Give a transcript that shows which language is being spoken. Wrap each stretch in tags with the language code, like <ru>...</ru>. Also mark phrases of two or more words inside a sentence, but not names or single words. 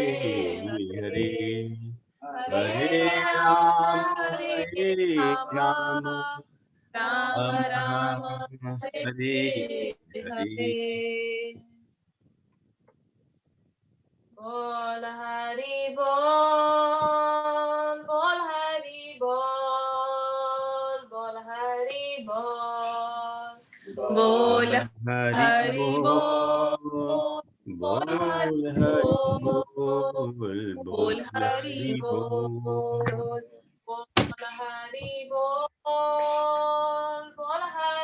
<sa>Hare Hare Rama, हरे राम, राम राम, हरे हरे.</sa> <hi>बोल हरि बोल, बोल हरि बोल, बोल हरि बोल, बोल हरि बोल, बोल हरि बोल, बोल हरि बोल, बोल हरि बोल, बोल</hi>